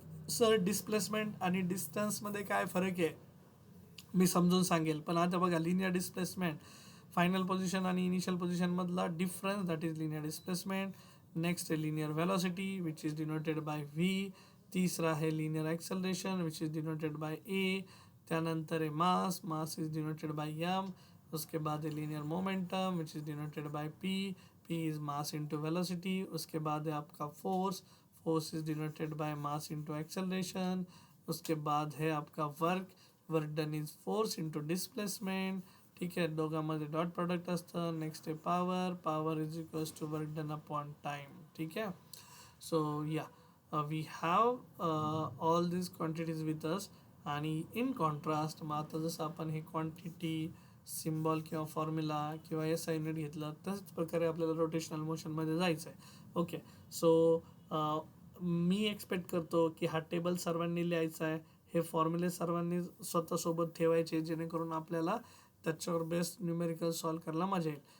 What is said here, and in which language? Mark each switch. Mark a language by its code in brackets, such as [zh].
[mr] Sir displacement आणि डिस्टन्समध्ये काय फरक आहे मी समजून सांगेल, पण आता बघा लिनियर डिस्प्लेसमेंट फायनल पोझिशन आणि initial पोझिशनमधला difference, [en] That is linear displacement. [mr] Next आहे [en] Linear velocity which is denoted by V. तीसरा आहे linear acceleration which is denoted by A. [mr] त्यानंतर आहे mass is denoted by M. [hi] उसके बाद है linear momentum [en] which is denoted by P [hi] is mass into velocity. उसके बाद है आपका force is denoted by mass into acceleration. उसके बाद है आपका work done is force into displacement. [mr] ठीक आहे, दोघांमध्ये डॉट प्रोडक्ट असतं. नेक्स्ट आहे [en] Power is equals to work done upon time. [mr] ठीक आहे. [en] So या we have all this quantities with us. [mr] आणि इन कॉन्ट्रास्ट मग आता जसं आपण हे क्वांटिटी सिम्बॉल किंवा फॉर्म्युला किंवा SI युनिट घेतलं तशाच प्रकारे आपल्याला रोटेशनल मोशनमध्ये जायचं आहे. ओके. सो मी एक्सपेक्ट करतो की हा टेबल सर्वांनी लिहायचा आहे, हे फॉर्म्युले सर्वांनी स्वतःसोबत ठेवायचे, जेणेकरून आपल्याला त्याच्यावर बेस्ट न्यूमेरिकल सॉल्व करायला मजा येईल.